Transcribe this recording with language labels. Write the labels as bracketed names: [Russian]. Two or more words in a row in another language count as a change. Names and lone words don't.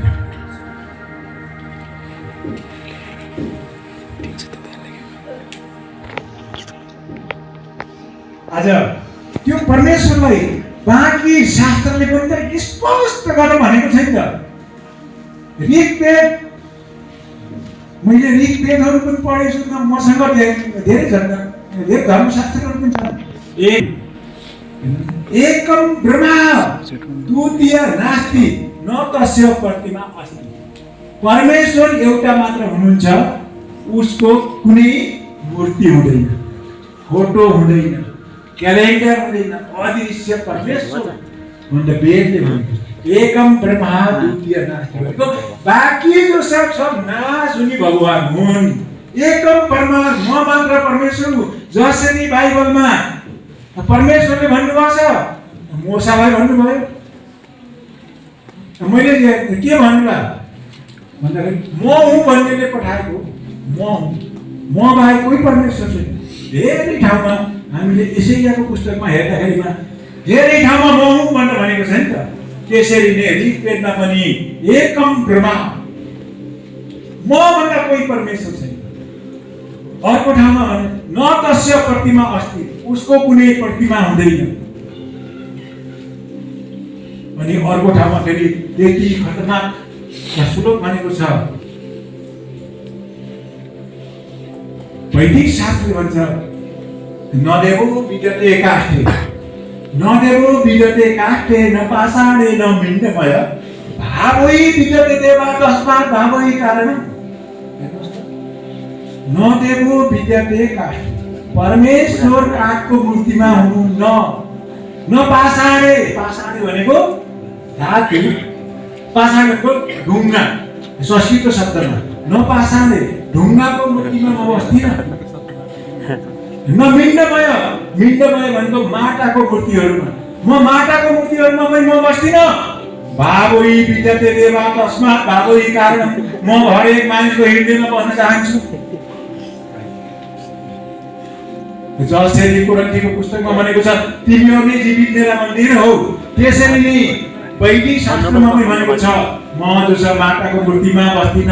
[Nepali] आज त्यो परमेश्वरलाई बाँकी शास्त्रले पनि त स्पष्ट गर्न भनेको छैन त ऋग्वेद मैले ऋग्वेदहरू पनि पढेछु त मसँग धेरै छन् धेरै धर्मशास्त्रहरू पनि छन् [Sanskrit] एकम ब्रह्मा द्वितीय नास्ति न तस्य प्रतिमा अस्ति [Nepali] परमेश्वर एउटा मात्र हुनुहुन्छ उसको कुनै मूर्ति हुँदैन फोटो हुँदैन क्यालेन्डर हुँदैन अदृश्य परमेश्वर भनेर वेदले भनेको [Sanskrit] एकम ब्रह्मा द्वितीय नास्ति [Nepali] भनेको बाँकी जो सब नाश हुने भगवान हुन् एकम परमात्मा म मात्र परमेश्वर हुँ जसरी बाइबलमा परमेश्वरले भन्नुभएको छ मोसालाई भन्नुभयो मैले के भन्नुला भन्दाखेरि म हुँ भन्नेले पठाएको म हुँ म बाहेक कोही परमेश्वर छैन धेरै ठाउँमा हामीले यसैयाको पुस्तकमा हेर्दाखेरिमा धेरै ठाउँमा म हुँ भनेर भनेको छ नि त त्यसरी नै ऋग्वेदमा पनि [Sanskrit] एकम ब्रह्मा [Nepali] म भन्दा कोही परमेश्वर छैन अर्को ठाउँमा [Sanskrit] न तस्य प्रतिमा अस्ति [Nepali] उसको कुनै प्रतिमा हुँदैन अनि अर्को ठाउँमा फेरि त्यति खतरनाक श्लोक भनेको छ वैदिक शास्त्रले भन्छ [Sanskrit] नदेवो विद्यते काष्ठे नदेवो विद्यते काष्ठे न पाषाणे न मिण्डमय भावै विद्यते देवा तस्मात् भावै कारणम् नदेवो विद्यते काष्ठे [Nepali] परमेश्वर काठको मूर्तिमा हुनुहुन्न [Sanskrit] न पाषाणे पाषाणे [Nepali] भनेको धातु पाषाणको ढुङ्गा संस्कृत शब्दमा [Sanskrit] न पाषाणे [Nepali] ढुङ्गाको मूर्तिमा म बस्दिनँ [Sanskrit] न मिण्डमय [Nepali] मिण्डमय भनेको माटाको मूर्तिहरूमा म माटाको मूर्तिहरूमा पनि म बस्दिनँ [Sanskrit] भावै विद्यते देवा तस्मात् भावै कारण [Nepali] म हरेक मानिसको हृदयमा बस्न चाहन्छु जसरी कोरिन्थीको पुस्तकमा भनेको छ तिमीहरू नै जीवित मेरा मन्दिर हौ त्यसरी नै वैदिक शास्त्रमा पनि भनेको छ म जो छ माटाको मूर्तिमा बस्दिनँ